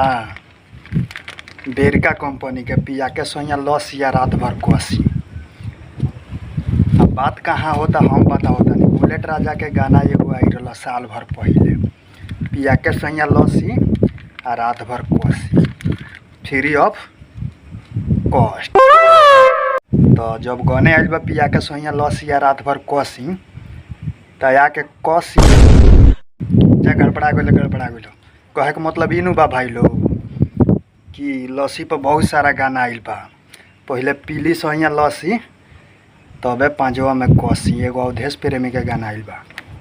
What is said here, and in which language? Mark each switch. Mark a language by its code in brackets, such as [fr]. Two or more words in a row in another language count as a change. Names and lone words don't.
[bho] बेरका कंपनी के पिया के सोइया लस्सी आ रात भर कसी। अब बात कहाँ होता हम बताओ तनी। बुलेट राजा के गाना एगो आई रहल साल भर पहिले, पिया के सोइया लस्सी आ रात भर कसी, [en] free of cost. [bho] तो जब गने आइल बा पिया के सोइया लस्सी आ रात भर कसी त आके कसी जा गड़बड़ा गइल। कहे के मतलब इनू बा भाई लोग कि लस्सी पर बहुत सारा गाना आइल बा। पहिले पीली सोइया लस्सी तबे पांचवा में कसी, एगो अवधेश प्रेमी के गाना आइल बा।